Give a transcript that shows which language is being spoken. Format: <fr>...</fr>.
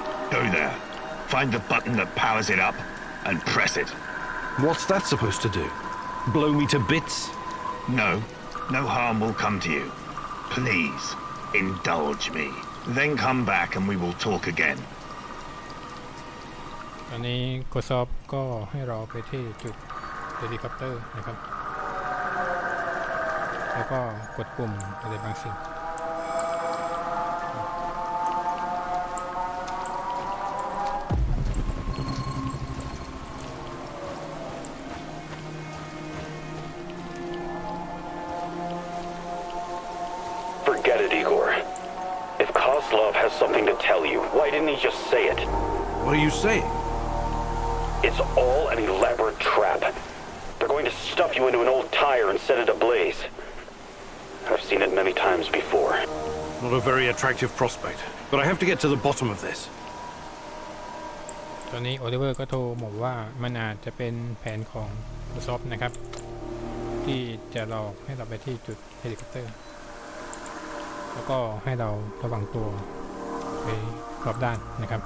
<en>Go there, find the button that powers it up, and press it. What's that supposed to do? Blow me to bits? No, no harm will come to you. Please, indulge me. Then come back and we will talk again.</en> <th>ตอนนี้กดสอบก็ให้เราไปที่จุดเฮลิคอปเตอร์นะครับ แล้วก็กดปุ่มอะไรบางสิ่ง</th> <en>Forget it, Igor. If Kozlov has something to tell you, why didn't he just say it? What are you saying? It's all an elaborate trap. They're going to stuff you into an old tire and set it ablaze. I've seen it many times before. Not a very attractive prospect, but I have to get to the bottom of this.</en> <th>ตอนนี้โอลิเวอร์ก็โทรบอกว่ามันอาจจะเป็นแผนของกดสอบนะครับ ที่จะหลอกให้เราไปที่จุดเฮลิคอปเตอร์ แล้วก็ให้เราระวังตัวไปรอบด้านนะครับ</th>